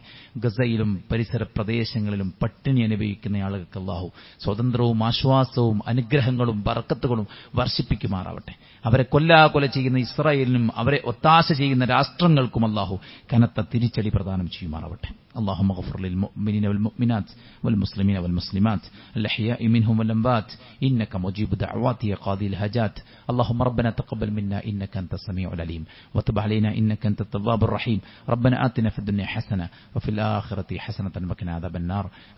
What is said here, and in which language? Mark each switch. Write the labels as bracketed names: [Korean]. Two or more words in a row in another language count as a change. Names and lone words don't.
[Malayalam] ഗസയിലും പരിസര പ്രദേശങ്ങളിലും പട്ടിണി അനുഭവിക്കുന്ന ആളുകൾക്ക് അള്ളാഹു സ്വാതന്ത്ര്യവും ആശ്വാസവും അനുഗ്രഹങ്ങളും ബറക്കത്തുകളും വർഷിപ്പിക്കുമാറാവട്ടെ. അവരെ കൊല ചെയ്യുന്ന ഇസ്രായേലിനും അവരെ ഒത്താശ ചെയ്യുന്ന രാഷ്ട്രങ്ങൾക്കും അള്ളാഹു കനത്ത തിരിച്ചടി പ്രദാനം ചെയ്യുമാറാവട്ടെ. [Arabic] اللهم اغفر للمؤمنين والمؤمنات والمسلمين والمسلمات الأحياء منهم والأموات إنك مجيب دعوات يا قاضي الحاجات. اللهم ربنا تقبل منا إنك أنت السميع العليم وتب علينا إنك أنت التواب الرحيم. ربنا آتنا في الدنيا حسنة وفي الآخرة حسنة وقنا عذاب النار.